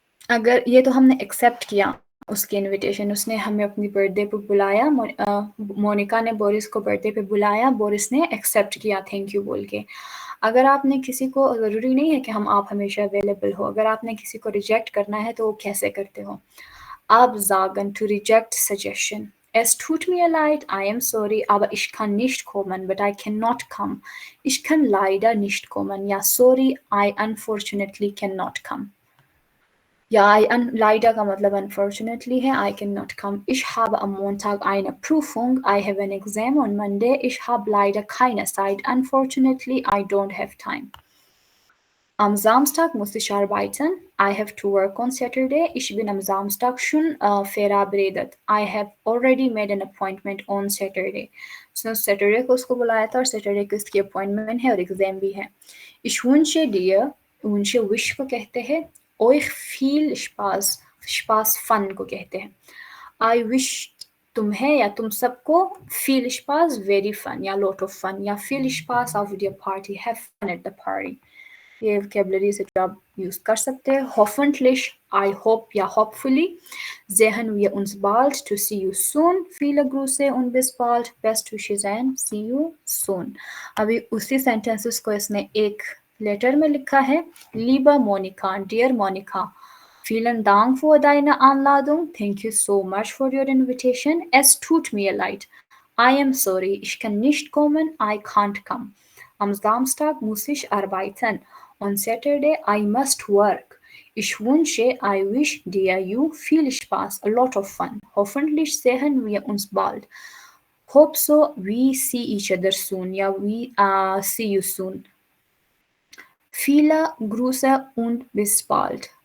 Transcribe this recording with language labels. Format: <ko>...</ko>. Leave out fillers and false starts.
<hi>अगर ये तो हमने एक्सेप्ट किया उसकी इनविटेशन, उसने हमें अपनी बर्थडे पे बुलाया, मोनिका ने बोरिस को बर्थडे पे बुलाया, बोरिस ने एक्सेप्ट किया थैंक यू बोल के। अगर आपने किसी को, ज़रूरी नहीं है कि आप हमेशा अवेलेबल हो, अगर आपने किसी को रिजेक्ट करना है तो वो कैसे करते हो?</hi> <en>आप sagen to reject suggestion.</en> <de>Es tut mir leid,</de> <en>I am sorry,</en> <de>aber ich kann nicht kommen,</de> <en>but I cannot come.</en> <de>Ich kann leider nicht kommen.</de> <en>Ja, sorry, I unfortunately cannot come. Ja, leider का मतलब unfortunately है, I cannot come.</en> <de>Ich habe am Montag eine Prüfung.</de> <en>I have an exam on Monday.</en> <de>Ich habe leider keine Zeit.</de> <en>Unfortunately, I don't have time.</en> <de>Am Samstag muss ich arbeiten.</de> <en>I have to work on Saturday.</en> <de>Ich bin am Samstag schon verabredet.</de> <en>I have already made an appointment on Saturday.</en> <hi>उसने Saturday को उसको बुलाया था और Saturday को इसकी appointment है और एग्जाम भी है.</hi> <de>Ich wünsche dir, wünsche wish को कहते हैं. Euch viel Spaß, Spaß fun को कहते हैं.</de> <en>I wish</en> <hi>तुम्हें या तुम सबको</hi> <en>viel Spaß, very fun या lot of fun या</en> <de>viel Spaß auf der Party,</de> <en>have fun at the party.</en> <hi>ये वोकैबुलरी से जो आप यूज कर सकते हैं.</hi> <en>Hoffentlich, I hope या hopefully.</en> <de>Sehen wir uns bald,</de> <en>to see you soon.</en> <de>Viele Grüße und bis bald.</de> <en>Best wishes and see you soon.</en> <hi>अभी उसी सेंटेंसेस को इसने एक लेटर में लिखा है.</hi> <de>Liebe Monika, dear Monika, vielen Dank für deine Einladung.</de> <en>Thank you so much for your invitation.</en> <de>Es tut mir leid.</de> <en>I am sorry,</en> <de>ich kann nicht kommen.</de> <en>I can't come.</en> <de>Am Samstag muss ich arbeiten.</de> <en>On Saturday, I must work.</en> <de>Ich wünsche,</de> <en>I wish dir you viel Spaß, a lot of fun.</en> <de>Hoffentlich sehen wir uns bald.</de> <en>Hope so, we see each other soon. Ja, we see you soon.</en> <de>Viele Grüße und bis bald.</de>